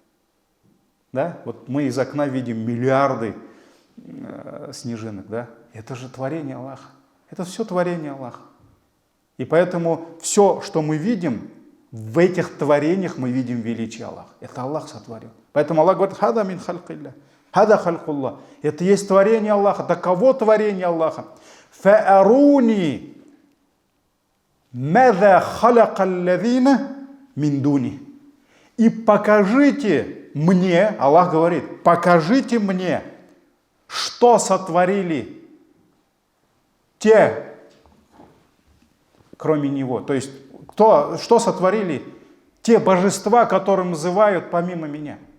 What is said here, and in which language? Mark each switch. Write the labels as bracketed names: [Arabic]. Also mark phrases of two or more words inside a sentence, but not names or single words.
[Russian] Да? Вот мы из окна видим миллиарды снежинок. Да? Это же творение Аллаха. Это все творение Аллаха. И поэтому все, что мы видим, в этих творениях мы видим величие Аллаха. Это Аллах сотворил. Поэтому Аллах говорит, [Arabic] هذا من خلق الله، هذا خلق الله. [Russian] Это есть творение Аллаха. Таково творение Аллаха. [Arabic] فأروني ماذا خلق الذين من دونه. [Russian] И покажите мне, Аллах говорит, покажите мне, что сотворили те, кроме Него. То есть, что сотворили те божества, которым называют помимо меня.